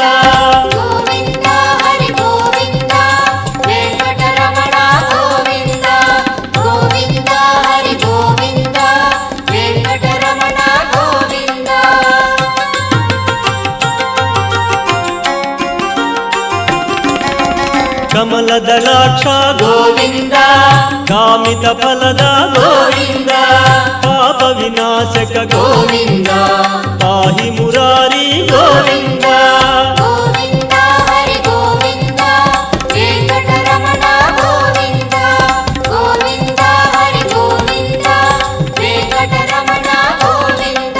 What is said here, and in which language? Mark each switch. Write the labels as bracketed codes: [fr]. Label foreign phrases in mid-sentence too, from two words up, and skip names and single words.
[te] గోవింద హరి గోవింద వెంకటరమణ గోవింద గోవింద హరి గోవింద వెంకటరమణ గోవింద కమలదళాక్ష గోవింద [kn] ಕಾಮಿತ ಫಲದ ಗೋವಿಂದ ಪಾಪ ವಿನಾಶಕ ಗೋವಿಂದ ಪಾಹಿ ಮುರಾರಿ ಗೋವಿಂದ ಗೋವಿಂದ ಹರಿ ಗೋವಿಂದ ವೆಂಕಟರಮಣ ಗೋವಿಂದ ಗೋವಿಂದ ಹರಿ ಗೋವಿಂದ ವೆಂಕಟರಮಣ ಗೋವಿಂದ